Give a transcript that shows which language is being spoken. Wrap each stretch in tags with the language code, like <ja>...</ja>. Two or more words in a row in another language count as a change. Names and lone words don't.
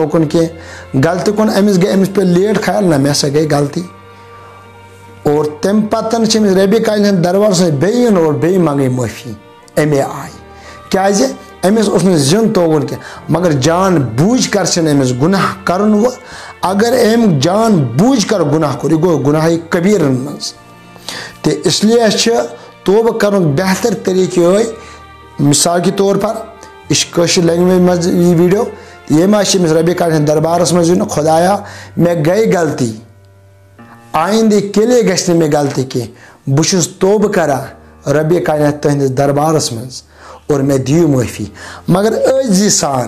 <ks>توکُن کینٛہہ، غلطی کُن أمِس گٔے أمِس پیٚو لیٹ خیال نہ مےٚ ہسا گٔے غلطی اور تمہِ پتہٕ چھِ أمِس ربِ کائنات دربارس منٛز بیٚیہِ یُن اور بیٚیہِ منٛگٕنۍ معٲفی اَمے آیہِ، کیازِ أمِس اوس نہٕ زیوٚن توکُن کینٛہہ مگر</ks> <ur>جان بوٗجھ کر</ur> <ks>چھِنہٕ أمِس گُناہ کرُن وۄنۍ اگر أمۍ</ks> <ur>جان بوٗجھ کر</ur> <ks>گُناہ کوٚر یہِ گوٚو گُناہے کبیٖرن منٛز تہٕ اس لیے چھِ توبہ کرنُک بہتر طریقہٕ یِہوٚے۔</ks> <ur>مثال کے طور پر</ur> <ks>یہ کٲشِر لینگویج منٛز یہ ویڈیو ییٚمہِ آیہِ چھِ أمِس ربِ کائنات دربارس منٛز یُن خدایا مےٚ گٔے غلطی آئندہ کیلے گژھِ نہٕ مےٚ غلطی کینٛہہ، بہٕ چھُس توبہ کران ربِ کائنات تُہنٛدِس دربارس منٛز اور مےٚ دِیِو معٲفی مگر عٲجزی سان۔</ks>